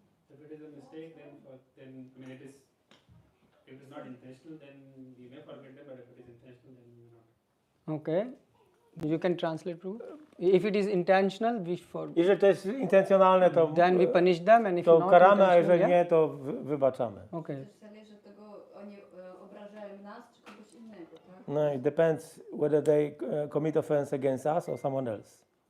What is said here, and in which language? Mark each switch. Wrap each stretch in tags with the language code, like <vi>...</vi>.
<en>If it is a mistake, then I mean if it is not intentional, then we may forget them. But if it is intentional, then we may not. Okay, you can translate, Prabhu. If it is intentional, we forgive.</en> <pl>Jeżeli to jest intencjonalne, to,</pl> <en>Then we punish them, and if</en> <pl>to</pl> <en>not</en> <pl>karamy, a</pl> <en>intentional,</en> <pl>jeżeli</pl> <en>yeah?</en> <pl>nie, to wybaczamy.</pl> <en>Okay.</en> <pl>Też zależy od tego, oni obrażają nas czy kogoś innego, tak?</pl> <en>No, it depends whether they commit offense against us or someone else.</en>